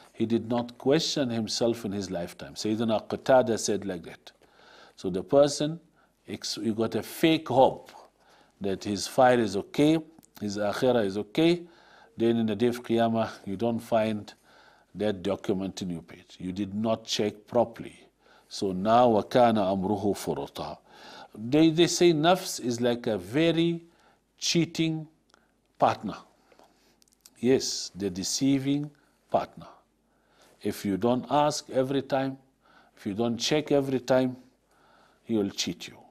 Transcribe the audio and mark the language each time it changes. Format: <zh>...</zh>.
<en>He did not question himself in his lifetime. Sayyidina Qatada said like that. So the person, he got a fake hope that his fire is okay, his akhirah is okay. Then in the day of Qiyamah, you don't find that document in your page. You did not check properly. So now</en> <ar>وَكَانَ أَمْرُهُ فُرُطًا.</ar> <en>They say nafs is like a very cheating partner. Yes, the deceiving partner. If you don't ask every time, if you don't check every time, he will cheat you.</en>